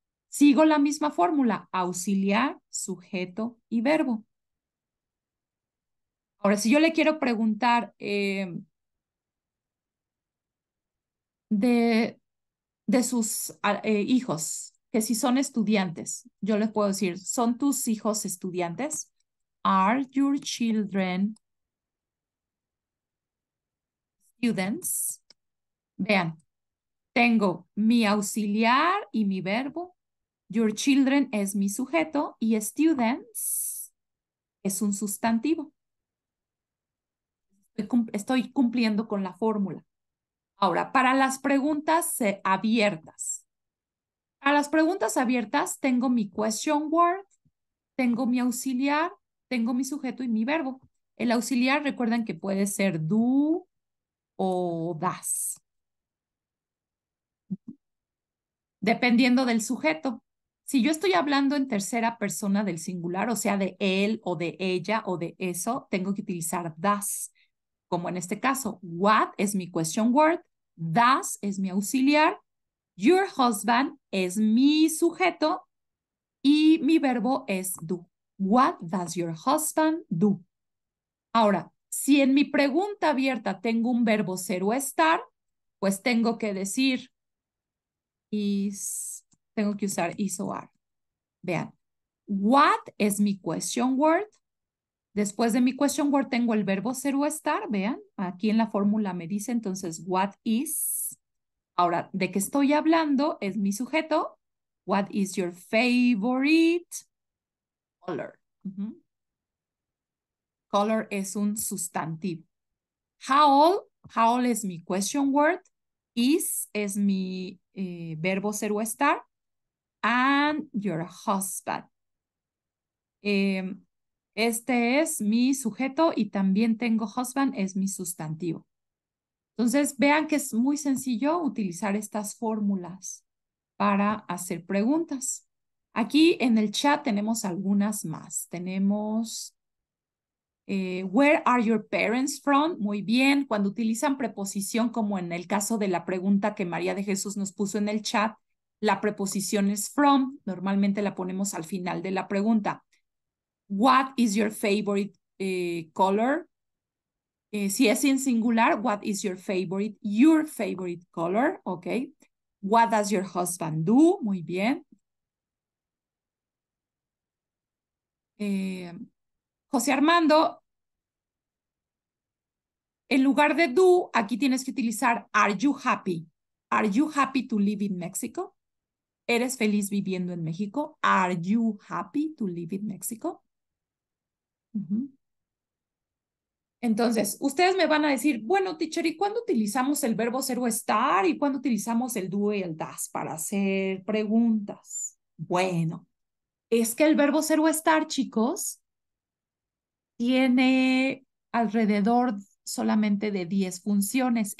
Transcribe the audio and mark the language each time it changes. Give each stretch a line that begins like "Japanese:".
Spanish: Sigo la misma fórmula, auxiliar, sujeto y verbo. Ahora, si yo le quiero preguntar de, de sus hijos, que si son estudiantes, yo les puedo decir, ¿son tus hijos estudiantes?
English: Are your children students?
Spanish: Vean, tengo mi auxiliar y mi verbo. Your children es mi sujeto y students es un sustantivo. Estoy cumpliendo con la fórmula. Ahora, para las preguntas abiertas. Para las preguntas abiertas tengo mi question word, tengo mi auxiliar, tengo mi sujeto y mi verbo. El auxiliar, recuerden que puede ser do o das, dependiendo del sujeto. Si yo estoy hablando en tercera persona del singular, o sea, de él o de ella o de eso, tengo que utilizar das. Como en este caso, what es mi question word, does es mi auxiliar, your husband es mi sujeto y mi verbo es do.
English: What does your husband do?
Spanish: Ahora, si en mi pregunta abierta tengo un verbo ser o estar, pues tengo que decir is, tengo que usar is o are. Vean, what es mi question word. Después de mi question word tengo el verbo ser o estar, vean, aquí en la fórmula me dice entonces what is. Ahora, ¿de qué estoy hablando? Es mi sujeto.
English: What is your favorite color?
Spanish: Color es un sustantivo. How old es mi question word. Is es mi verbo ser o estar.
English: And your husband.
Spanish: Este es mi sujeto y también tengo husband, es mi sustantivo. Entonces, vean que es muy sencillo utilizar estas fórmulas para hacer preguntas. Aquí en el chat tenemos algunas más.
English: Tenemos, where are your parents from?
Spanish: Muy bien. Cuando utilizan preposición, como en el caso de la pregunta que María de Jesús nos puso en el chat, la preposición es from. Normalmente la ponemos al final de la pregunta.
English: What is your favorite color?
Spanish: Si es en singular,
English: what is your favorite color? Ok. What does your husband do?
Spanish: Muy bien. José Armando, en lugar de do, aquí tienes que utilizar
English: are you happy? Are you happy to live in Mexico?
Spanish: ¿Eres feliz viviendo en México?
English: Are you happy to live in Mexico?
Spanish: Entonces, ustedes me van a decir, bueno, teacher, ¿y cuándo utilizamos el verbo ser o estar? ¿Y cuándo utilizamos el do y el das para hacer preguntas? Bueno, es que el verbo ser o estar, chicos, tiene alrededor solamente de 10 funciones.